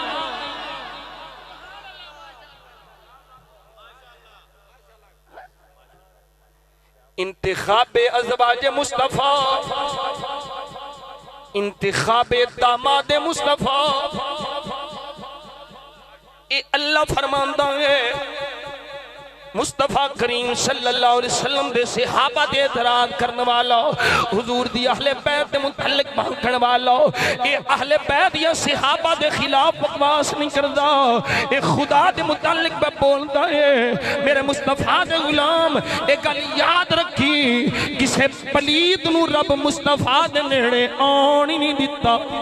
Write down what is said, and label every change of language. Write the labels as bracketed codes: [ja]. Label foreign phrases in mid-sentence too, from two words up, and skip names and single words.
[ur] انتخاب ازواج مصطفیٰ، انتخاب داماد مصطفیٰ, [pa] ایہ اللہ فرماندا ہے. مصطفیٰ کریم [ar] صلى الله عليه وسلم [pa] دے صحابہ تے اعتراض کرن والا، حضور دی اہل بیت دے متعلق بھونکن والا، ایہ اہل بیت یا صحابہ دے خلاف بکواس نہیں کردا، ایہ خدا دے متعلق پے بولدا ہے. میرے مصطفیٰ دے غلام اک گل یاد رکھی، کسے پلیت نوں رب مصطفیٰ دے نیڑے آؤن ہی نہیں دتا.